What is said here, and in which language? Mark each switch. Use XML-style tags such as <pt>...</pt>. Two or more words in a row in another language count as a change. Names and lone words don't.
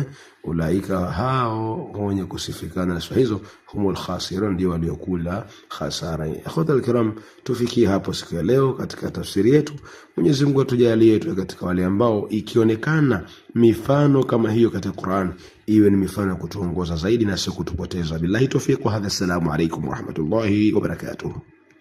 <sw>Ulaika, hao wenye kusifikana na sifa hizo,</sw> <ar>هم الخاسرون,</ar> <sw>ndio waliokula hasara.</sw> <ar>الإخوة الكرام,</ar> <sw>tufikie hapo siku ya leo katika tafsiri yetu. Mwenyezi Mungu atujalie tu katika wale ambao ikionekana mifano kama hiyo katika Qur'an, iwe ni mifano ya kutuongoza zaidi na sio kutupoteza.</sw> <ar>بالله توفيق وهذا السلام عليكم ورحمة الله وبركاته.</ar>